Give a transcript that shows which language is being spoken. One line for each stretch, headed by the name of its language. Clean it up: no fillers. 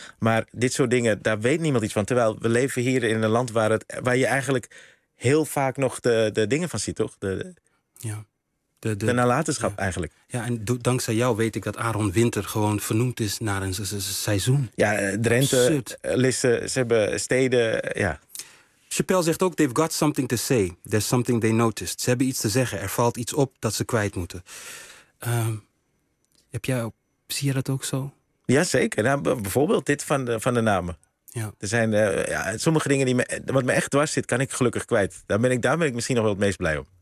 Dutch: Maar dit soort dingen, daar weet niemand iets van. Terwijl we leven hier in een land waar, het, waar je eigenlijk heel vaak nog de dingen van ziet, toch? De nalatenschap eigenlijk. Ja, en dankzij jou weet ik dat Aaron Winter gewoon vernoemd is naar een seizoen. Ja, Drenthe, absurd. Lisse, ze hebben steden, ja...
English: Chappelle
Dutch: zegt ook,
English: they've got something to say. There's something they noticed.
Dutch: Ze hebben iets te zeggen. Er valt iets op dat ze kwijt moeten. Zie je dat ook zo? Jazeker. Nou, bijvoorbeeld dit van de namen. Ja. Er zijn sommige dingen die wat me echt dwars zit, kan ik gelukkig kwijt. Daar ben ik misschien nog wel het meest blij om.